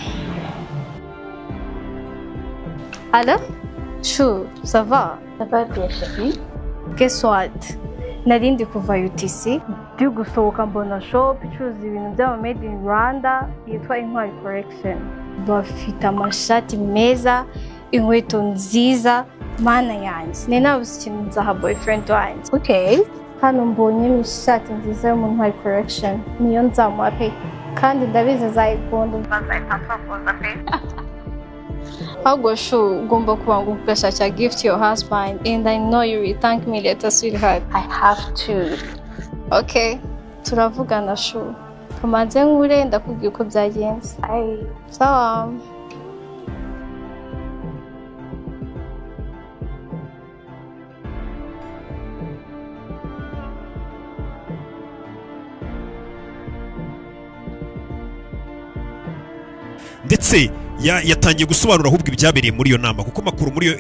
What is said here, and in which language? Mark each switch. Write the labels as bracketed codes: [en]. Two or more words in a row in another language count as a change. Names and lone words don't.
[fr] Allô? Chou, ça va? Ça va bien, chérie. [en] Guess what? [rw] Narindi kuva UTC. Ndi gusohoka mbona shop icuruza ibintu by'ama [en] made in Rwanda [rw] yitwa Intwari Collection. Bafite amashati meza, inkweto nziza, mana yanjye. Ni nabuze ikintu nzaha boyfriend wanjye. Okay. Hano mbonye ishati nziza yo mu Ntwari Collection, niyo nzamuha pe, kandi ndabizi azayikunda, nzahita mfafuza pe. Ahubwo shu ugomba kubanga ugashakira [en] gift your husband, and I know you will thank me later, sweetheart. I have to. [rw] Okay, turavugana shu. Kamaze nkure ndakubwiye uko byagenze. Sawa. Ndetse yatangiye gusobanura ahubwo ibyabereye muri iyo nama, kuko Macron muri yo